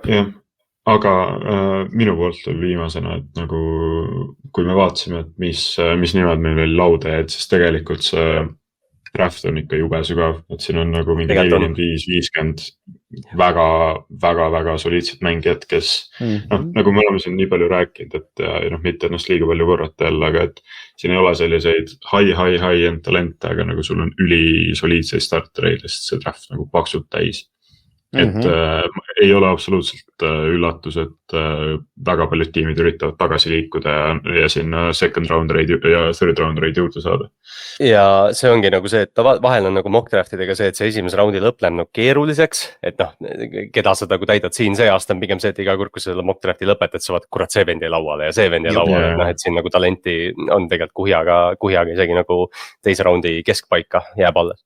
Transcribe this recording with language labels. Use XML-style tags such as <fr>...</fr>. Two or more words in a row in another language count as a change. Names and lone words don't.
<et>Aga minu poolt oli viimasena, et nagu kui me vaatasime, et mis nimed meil veel lauda jäid, siis tegelikult see draft on ikka jube sügav, et siin on nagu mingi 45-50 väga soliidset mängijat, kes nagu me oleme siin nii palju rääkinud, et mitte ennast liiga palju korrata jälle, aga et siin ei ole selliseid high-end talente, aga nagu sul on üli soliidseid startereid, sest see draft nagu paksult täis. et ei ole absoluutselt üllatus, et väga paljud tiimid üritavad tagasi liikuda ja sinna</et> <en>second round</en> <et>raid ja</et> <en>third round</en> <et>raid juurde saada. Ja see ongi nagu see, et vahel on nagu</et> <en>mock draftidega</en> <et>see, et see esimese raundi lõpp läheb nagu keeruliseks, et noh, keda sa nagu täidad siin see aasta on pigem see, et iga kord, kui sa selle</et> <en>mock drafti</en> <et>lõpetad, sa vaatad, kurat, see vend jäi lauale ja see vend jäi lauale, et noh, et siin nagu talenti on tegelikult kuhjaga isegi nagu teise raundi keskpaika jääb alles.</et>